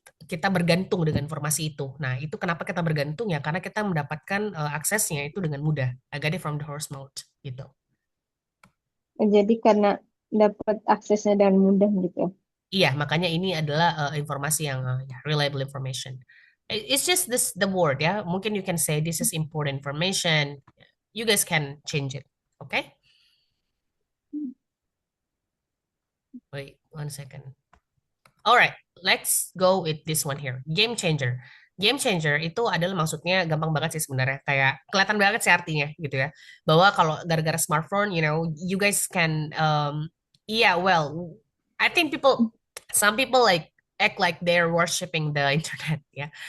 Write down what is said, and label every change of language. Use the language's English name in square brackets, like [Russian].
[Indonesian] Kita bergantung dengan informasi itu. Nah, itu kenapa kita bergantung ya? Karena kita mendapatkan aksesnya itu dengan mudah. [English] I get it from the horse mode gitu. [Indonesian] Jadi karena dapat aksesnya dengan mudah gitu. Iya, makanya ini adalah informasi yang ya, [English] reliable information. It's just the word ya. [Indonesian] Mungkin [English] you can say this is important information. You guys can change it. Okay? Wait, 1 second. Alright, let's go with this one here. Game changer. [Indonesian] Game changer itu adalah maksudnya gampang banget sih sebenarnya. Kayak kelihatan banget sih artinya gitu ya. Bahwa kalau gara-gara [English] smartphone, you guys can, well, I think some people like act like they're worshiping the internet ya.